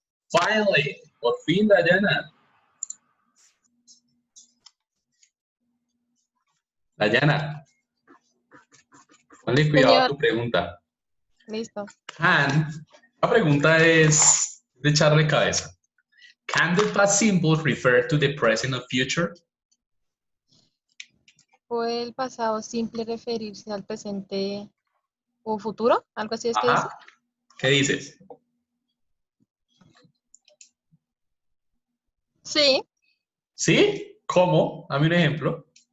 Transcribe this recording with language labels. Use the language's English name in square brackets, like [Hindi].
[Spanish] Finally, por fin, Dayana. Dayana, ponle cuidado a tu pregunta. Listo. La pregunta es de echarle cabeza. [English] Can the past simple refer to the present or future? [Spanish] ¿Puede el pasado simple referirse al presente o futuro? ¿Algo así es que dice? ¿Qué dices? Sí. ¿Sí? ¿Cómo? Dame un ejemplo.